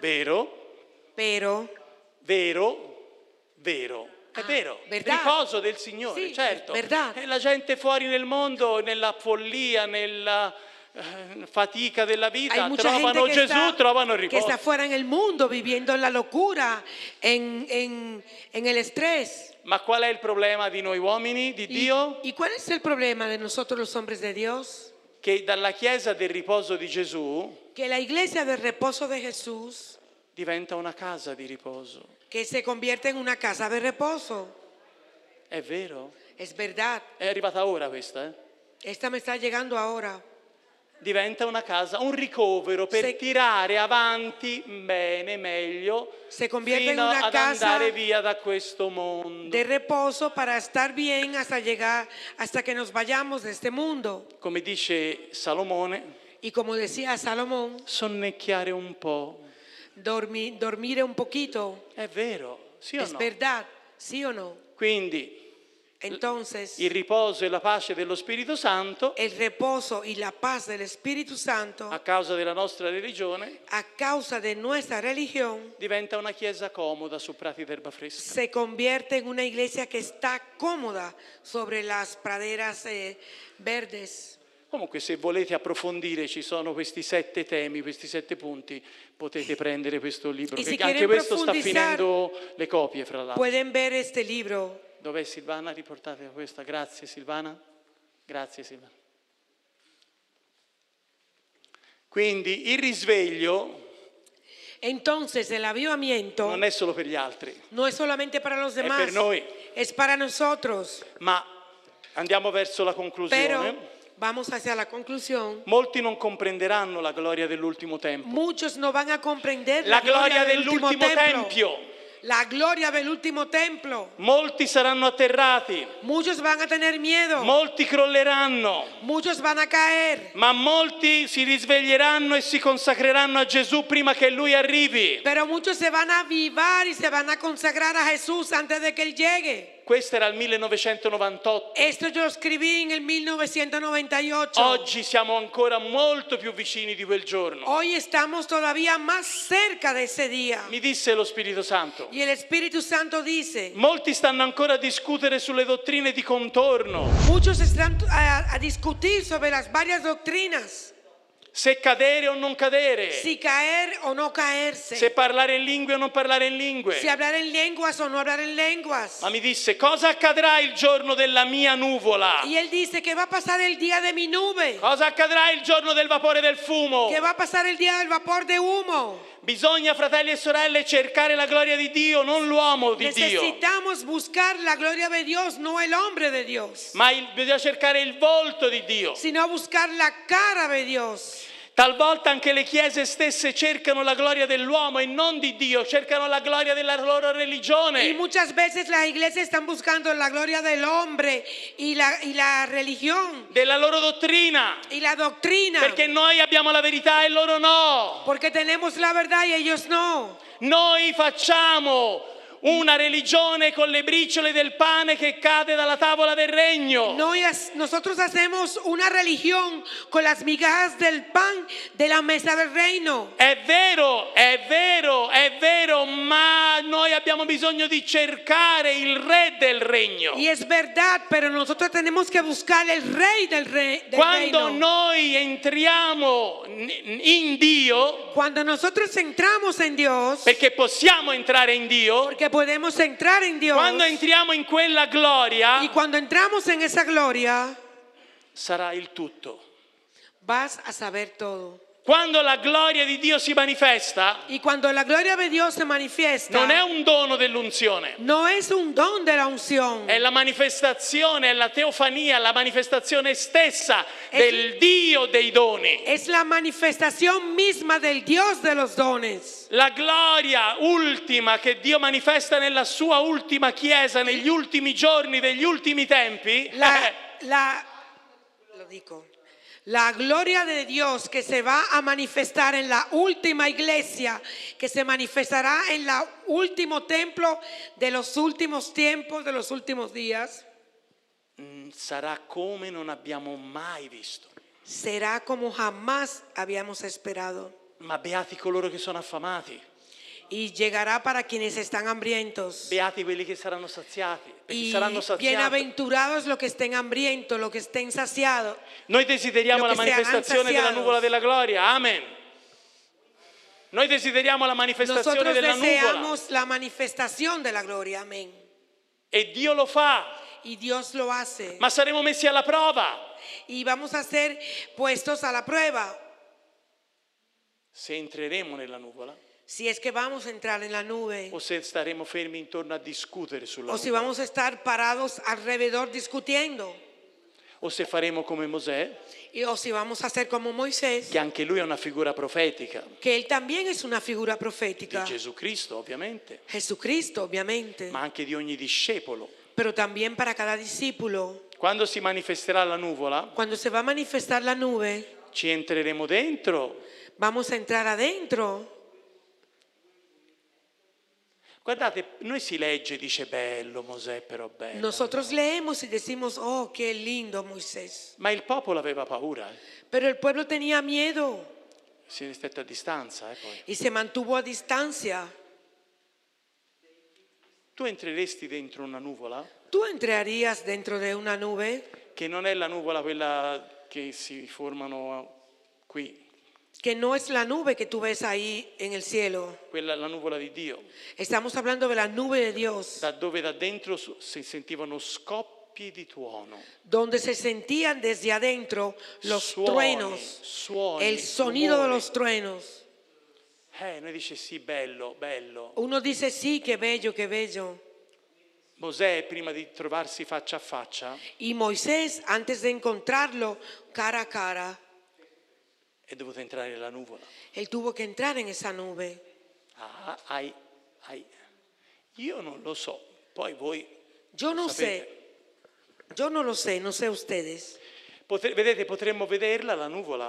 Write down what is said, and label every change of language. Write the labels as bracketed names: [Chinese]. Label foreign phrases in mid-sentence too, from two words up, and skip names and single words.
[Italian] Vero? [Spanish] Pero [Italian] Vero? Vero. È vero, [Spanish] verdad. [Italian] riposo del Signore, Sì, certo. [Spanish] verdad. [Italian] E la gente fuori nel mondo, nella follia, nella fatica della [Spanish] hay [Italian] vita, [Spanish] mucha [Italian] trovano [Spanish] gente [Italian] Gesù, trovano il [Spanish] que [Italian] riposo. [Spanish] está fuera en el mundo viviendo en la locura, en el estrés. [Italian] Ma qual è il problema di noi uomini, di Dio? [Spanish] ¿Y cuál es el problema de nosotros los hombres de Dios? [Italian] Che dalla chiesa del riposo di Gesù [Spanish] Que la iglesia del reposo de Jesús, [Italian] diventa una casa di riposo. [Spanish] que se convierte en una casa de reposo. [Italian] È vero? [Spanish] Es verdad. [Italian] È arrivata ora questa, eh? [Spanish] Esta me está llegando ahora. [Italian] Diventa una casa, un ricovero per [Spanish] Se- [Italian] tirare avanti bene, meglio, [Spanish] Se convierte en [Italian] fino [Spanish] una [Italian] ad [Spanish] casa [Italian] andare via da questo mondo. [Spanish] de reposo para estar bien hasta llegar, hasta que nos vayamos de este mundo. [Italian] Come dice Salomone, [Spanish] Y como decía Salomón, [Italian] sonnecchiare un po'. [Spanish] dormir un poquito. [Italian] È vero, sì o [Spanish] Es [Italian] no? [Spanish] verdad, ¿sí o no? [Italian] Quindi [Spanish] Entonces, [Italian] il riposo e la pace dello Spirito Santo, [Spanish] el reposo y la paz del Espíritu Santo, [Italian] a causa della nostra religione, [Spanish] a causa de nuestra religión, [Italian] diventa una chiesa comoda su prati d'erba fresca. [Spanish] se convierte en una iglesia que está cómoda sobre las praderas verdes. [Italian] Comunque, se volete approfondire, ci sono questi 7 temi, questi 7 punti, potete prendere questo libro. E se Che anche [Spanish] quieren [Italian] questo sta [Spanish] profundizar, [Italian] finendo le copie, fra l'altro. [Spanish] Pueden ver este libro. [Italian] Dov'è Silvana? Riportate questa. Grazie Silvana. Grazie Silvana. Quindi il risveglio [Spanish] Entonces, el avivamiento [Italian] non è solo per gli altri, [Spanish] no es solamente para los demás, [Italian] per noi. [Spanish] es para nosotros. [Italian] ma andiamo verso la conclusione. [Spanish] Pero vamos hacia la conclusión. [Italian] Molti non comprenderanno la gloria dell'ultimo tempo. [Spanish] Muchos no van a comprender La gloria del último [Italian] dell'ultimo [Spanish] templo. [Italian] tempio. [Spanish] La gloria del último templo. [Italian] Molti saranno atterrati, [Spanish] Muchos van a tener miedo. [Italian] molti crolleranno, [Spanish] Muchos van a caer. [Italian] ma molti si risveglieranno e si consacreranno a Gesù prima che Lui arrivi. [Spanish] Pero muchos se van a avivar y se van a consagrar a Jesús antes de que Él llegue. [Italian] Questo era il 1998. [Spanish] Esto yo lo escribí en el 1998. [Italian] Oggi siamo ancora molto più vicini di quel giorno. [Spanish] Hoy estamos todavía más cerca de ese día. [Italian] Mi disse lo Spirito Santo. [Spanish] Y el Espíritu Santo dice, [Italian] Molti stanno ancora a discutere sulle dottrine di contorno. [Spanish] muchos están a discutir sobre las varias doctrinas, [Italian] Se cadere o non cadere. [Spanish] si caer o no caerse, [Italian] Se parlare in lingue o non parlare in lingue. [Spanish] si hablar en lenguas o no hablar en lenguas. [Italian] Ma mi disse, cosa accadrà il giorno della mia nuvola? [Spanish] Y Él dice que va a pasar el día de mi nube, [Italian] Cosa accadrà il giorno del vapore del fumo? [Spanish] que va a pasar el día del vapor de humo. [Italian] Bisogna, fratelli e sorelle, cercare la gloria di Dio, non l'uomo di Dio. [Spanish] Necesitamos buscar la gloria de Dios, no el hombre de Dios, [Italian] Ma bisogna cercare il volto di Dio. [Spanish] sino buscar la cara de Dios. [Italian] Talvolta anche le chiese stesse cercano la gloria dell'uomo e non di Dio, cercano la gloria della loro [Spanish] Y [Italian] religione, [Spanish] muchas veces las iglesias están buscando la gloria del hombre y la religión [Italian] della loro dottrina, [Spanish] y la doctrina, [Italian] perché noi abbiamo la verità e loro no. [Spanish] porque tenemos la verdad y ellos no. [Italian] Noi facciamo una religione con le briciole del pane che cade dalla tavola del regno. [Spanish] Nosotros hacemos una religión con las migajas del pan de la mesa del reino. [Italian] È vero, ma noi abbiamo bisogno di cercare il re del regno. [Spanish] Y es verdad, pero nosotros tenemos que buscar el rey del [Italian] Quando [Spanish] reino. [Italian] noi entriamo in Dio, [Spanish] Cuando nosotros entramos en Dios, [Italian] perché possiamo entrare in Dio, [Spanish] porque podemos entrar en Dios, [Italian] quando entriamo in quella gloria, [Spanish] y cuando entramos en esa gloria, [Italian] sarà il tutto. [Spanish] vas a saber todo. [Italian] Quando la gloria di Dio si manifesta, [Spanish] Y cuando la gloria de Dios se manifiesta, [Italian] non è un dono dell'unzione, [Spanish] no es un don de la unción, [Italian] è la manifestazione, è la teofania, la manifestazione stessa del Dio dei doni. [Spanish] es la manifestación misma del Dios de los dones. [Italian] La gloria ultima che Dio manifesta nella sua ultima chiesa, negli ultimi giorni degli ultimi tempi, [Spanish] La gloria de Dios que se va a manifestar en la última iglesia, que se manifestará en el último templo de los últimos tiempos, de los últimos días, [Italian] sarà come non abbiamo mai visto. [Spanish] será como jamás habíamos esperado. [Italian] Ma beati coloro che sono affamati, [Spanish] Y llegará para quienes están hambrientos. [Italian] beati quelli che saranno saziati, perché [Spanish] Y [Italian] saranno saziati. [Spanish] bienaventurados los que estén hambrientos, los que estén saciados. [Italian] Noi desideriamo [Spanish] Lo [Italian] la [Spanish] che [Italian] manifestazione [Spanish] saranno [Italian] della [Spanish] saziados. [Italian] nuvola della gloria, amen. Noi desideriamo la manifestazione [Spanish] Nosotros [Italian] della nuvola [Spanish] deseamos la manifestación de la gloria, amén. [Italian] e Dio lo fa, [Spanish] Y Dios lo hace. [Italian] ma saremo messi alla prova [Spanish] Y vamos a ser puestos a la prueba. [Italian] se entreremo nella nuvola [Spanish] Si es que vamos a entrar en la nube, [Italian] o se staremo fermi intorno a discutere sulla [Spanish] o si [Italian] nuvola, [Spanish] vamos a estar parados alrededor discutiendo, [Italian] o se faremo come Mosè, [Spanish] o si vamos a hacer como Moisés, [Italian] che anche lui è una figura profetica [Spanish] que él también es una figura [Italian] di [Spanish] profética. [Italian] Gesù Cristo, ovviamente, [Spanish] Jesucristo, obviamente, [Italian] ma anche di ogni discepolo. [Spanish] pero también para cada discípulo. [Italian] Quando si manifesterà la nuvola, [Spanish] Cuando se va a manifestar la nube, [Italian] ci entreremo dentro. [Spanish] vamos a entrar adentro. [Italian] Guardate, noi si legge e dice bello Mosè, però bello. [Spanish] Nosotros leemos y decimos, oh, qué lindo Moisés. [Italian] Ma il popolo aveva paura, [Spanish] Pero el pueblo tenía miedo [Italian] si è stretto a distanza poi. [Spanish] y se mantuvo a distancia. [Italian] Tu entreresti dentro una nuvola [Spanish] ¿Tú entrarías dentro de una nube [Italian] che non è la nuvola quella che si formano qui, [Spanish] que no es la nube que tú ves ahí en el cielo? [Italian] quella la nuvola di Dio, [Spanish] Estamos hablando de la nube de Dios, [Italian] da dove da dentro si sentivano scoppi di tuono, [Spanish] donde se sentían desde adentro los [Italian] suoni, [Spanish] truenos, [Italian] suoni, [Spanish] el sonido de [Italian] rumori. [Spanish] los truenos. [Italian] Noi dice sì, bello, bello. [Spanish] Uno dice, sí, qué bello, qué bello. [Italian] Mosè prima di trovarsi faccia a faccia [Spanish] Y Moisés, antes de encontrarlo cara a cara, [Italian] è dovuto entrare nella nuvola. [Spanish] él tuvo que entrar en esa nube. [Italian] Io non lo so, poi voi [Spanish] Yo no [Italian] sapete. [Spanish] sé, yo no lo sé, no sé ustedes. [Italian] Vedete, potremmo vederla la nuvola,